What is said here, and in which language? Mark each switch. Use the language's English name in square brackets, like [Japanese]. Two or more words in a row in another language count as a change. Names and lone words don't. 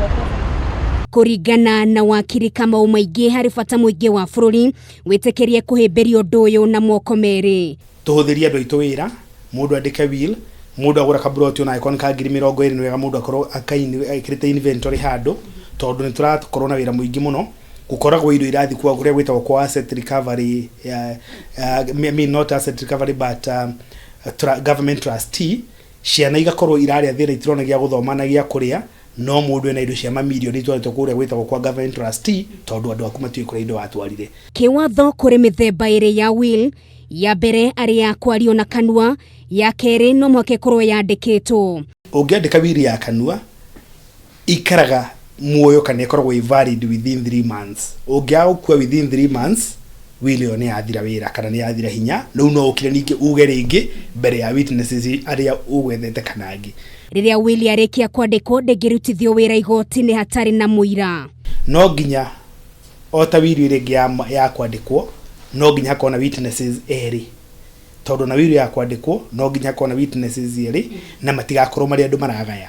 [Kikuyu] Kũringana na wakiri Kamau, maingĩ harĩ bata mũingĩ wa bũrũri wĩtĩkĩrie kũhĩmbĩria ũndũ ũyũ na moko merĩ. Tũhũthĩrie andũ aitũ wĩra, mũndũ andĩke will, mũndũ agũra kaburoti ona ĩkorwo nĩ ka 20,000 nĩ wega mũndũ akorwo akĩrĩte inventory handũ, tondũ nĩ tũrakorwo na wĩra mũingĩ mũno. Gukoragwo indo irathi kwa gũrĩa gwĩtagwo kwa [English] asset recovery, not asset recovery but government trustee, [Kikuyu] ciana igakorwo irarĩa thĩra itirona gĩa gũthoma na gĩa kũrĩa, no mũndũ ena indo cia mamirioni itwarĩtwo kũrĩa gwĩtagwo kwa [English] government trustee, [Kikuyu] tondũ andũ aku matiũĩ kũrĩa indo watwarire. Kiwatho kũrĩ mĩthemba ĩrĩ ya will. Ya mbere arĩ ya kwario na kanua, ya kerĩ no mũhaka ĩkorwo yandĩkĩtwo. Ũngĩandĩka will ya kanua, ikaraga muoyo kana ĩkoragwo [English] valid within 3 months. [Kikuyu] Ũngĩagũkua [English] within 3 months, [Kikuyu] will ĩyo nĩ yathira wĩra kana nĩ yathira hinya, no ũkire ningĩ uge rĩngĩ mbere ya witnesses arĩa ũgwethete kana angĩ. Rĩrĩa will yarĩkia kwandĩkwo, ndĩngĩrutithio wĩra igoti-inĩ hatarĩ na mũira. No nginya o ta will ĩrĩa ya kwandĩkwo, no nginya hakorwo na witnesses erĩ, tondũ na will ya kwandĩkwo no nginya hakorwo na witnesses erĩ na matigakorwo marĩ andũ maragaya.